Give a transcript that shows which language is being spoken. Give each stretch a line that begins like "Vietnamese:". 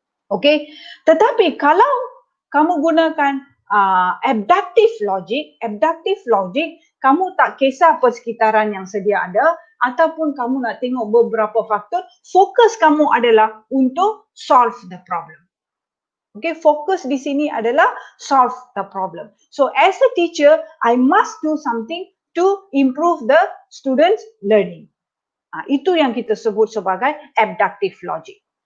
Malay: Okay, tetapi kalau kamu gunakan abductive logic, kamu tak kisah persekitaran yang sedia ada ataupun kamu nak tengok beberapa faktor, fokus kamu adalah untuk
English: solve the problem.
Malay: Okay, fokus di sini adalah
English: solve the problem. So as a teacher, I must do something to improve the students' learning.
Malay: Itu yang kita sebut sebagai abductive logic.